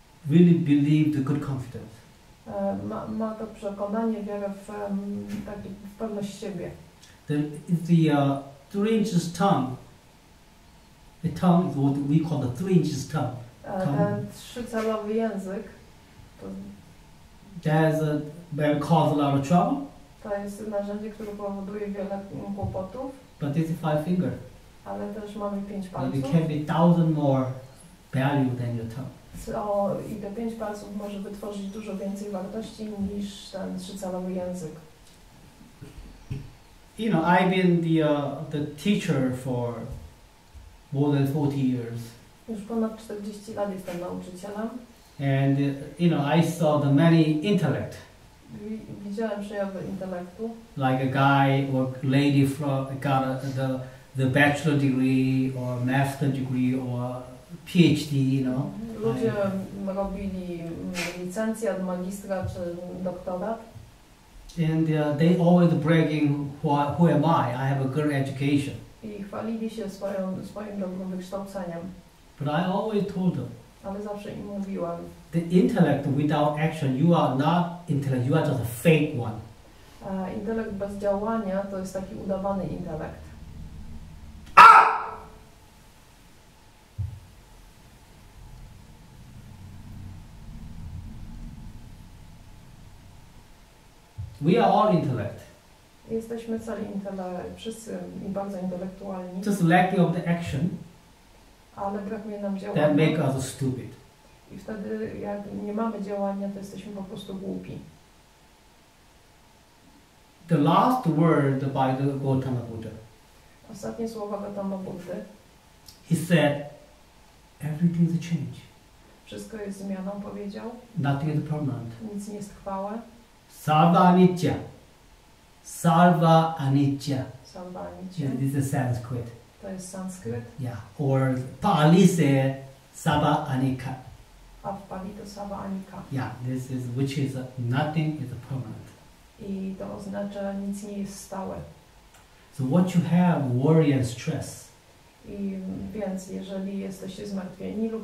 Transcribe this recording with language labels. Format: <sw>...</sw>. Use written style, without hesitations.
<en>really believed the good confidence.</en> <pl>Ma to przekonanie, wiarę w pewność siebie.</pl> <en>The 3 inches tongue. The tongue is what we call the 3 inches tongue.</en> <pl>Ten 3-calowy język</pl> <en>That cause a lot of trouble.</en> <pl>to jest narzędzie, które powoduje wiele kłopotów.</pl> <en>But this is 5 finger.</en> <pl>Ale też mamy 5</pl> <en>It</en> <pl>palców.</pl> <en>can be 1000 more value than your tongue.</en> <pl>I te 5 palców może wytworzyć dużo więcej wartości niż ten 3-calowy język.</pl> <en>I've been the teacher for more than 40 years.</en> <pl>Już ponad 40 lat jestem nauczycielem.</pl> <en>And I saw the many intellect.</en> <pl>Widziałem przejawy intelektu.</pl> <en>Like a guy or lady got the bachelor degree or master degree or PhD,</en> <pl>Ludzie robili licencjat, magistra czy doktorat.</pl> <en>And they always bragging, who am I? I have a good education.</en> <pl>I chwalili się swoim dobrym wykształceniem.</pl> <en>But I always told them.</en> <pl>Ale zawsze im mówiłam.</pl> <en>The intellect without action, you are not intellect, you are just a fake one.</en> <pl>Intelekt bez działania to jest taki udawany intelekt.</pl> <en>We are all intellect.</en> <pl>Jesteśmy cali wszyscy bardzo intelektualni.</pl> <en>Just lacking of the action</en> <pl>ale brakuje nam</pl> <en>that</en> <pl>działania.</pl> <en>make us stupid.</en> <pl>I wtedy jak nie mamy działania, to jesteśmy po prostu głupi.</pl> <en>The last word by the Gautama Buddha.</en> <pl>Ostatnie słowa Gautama Buddy.</pl> <en>He said, everything is a change.</en> <pl>Wszystko jest zmianą, powiedział.</pl> <en>Nothing is permanent.</en> <pl>Nic nie jest trwałe.</pl> <sa>Sarva anicca. Sarva anicca. Sarva anicca.</sa> <en>Yeah, this is Sanskrit.</en> <pl>To jest sanskryt.</pl> <en>Yeah. Or Pali say Sarva anicca.</en> <pl>A w Pali to Sarva anicca.</pl> <en>Yeah, this is which is nothing is permanent.</en> <pl>I to oznacza nic nie jest stałe.</pl> <en>So what you have, worry and stress,</en> <pl>I więc jeżeli jesteście zmartwieni lub</pl>